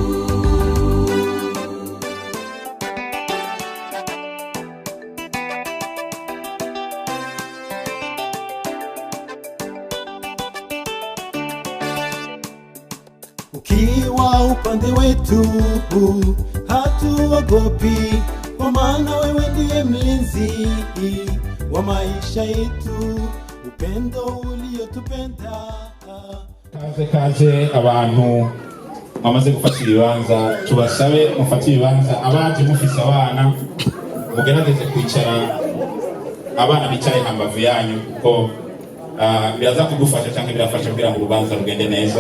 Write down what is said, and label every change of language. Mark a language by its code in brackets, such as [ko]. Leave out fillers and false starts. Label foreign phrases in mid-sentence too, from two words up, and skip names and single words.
[sw] Ukiwa upande wetu hatuogopi, kwa maana wewe ndiye mlinzi wa maisha yetu, upendo uliotupenda. [rn] Kaze abantu bamaze gufata ibibanza, tubasabe mufate ibibanza. Abaje mufise abana mugerageze kwicara, abana bicaye hambavu yanyu, kuko biraza kudufasha cyangwa birafasha kugira ngo urubanza rugende neza.